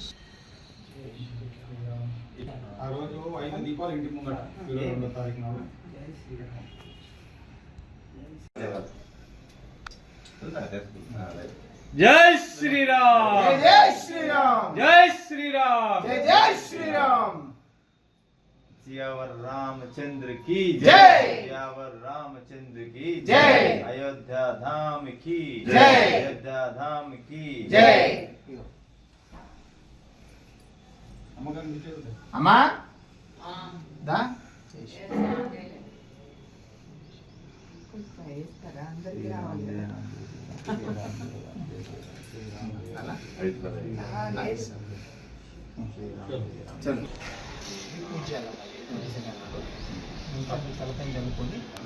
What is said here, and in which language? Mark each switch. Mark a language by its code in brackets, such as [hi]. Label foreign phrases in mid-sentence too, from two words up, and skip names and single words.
[te] ఆ రోజు 5 దీపాలు ఇంటి ముంగట 22వ తారీఖు నాడు జై శ్రీరామ్ జై శ్రీరామ్ జై శ్రీరామ్ జై శ్రీరామ్ [hi] सियावर रामचंद्र की जय। सियावर रामचंद्र की जय। अयोध्या धाम की जय। अयोध्या धाम की [te] जय। అమ్మా దా చలో చదువుకోండి.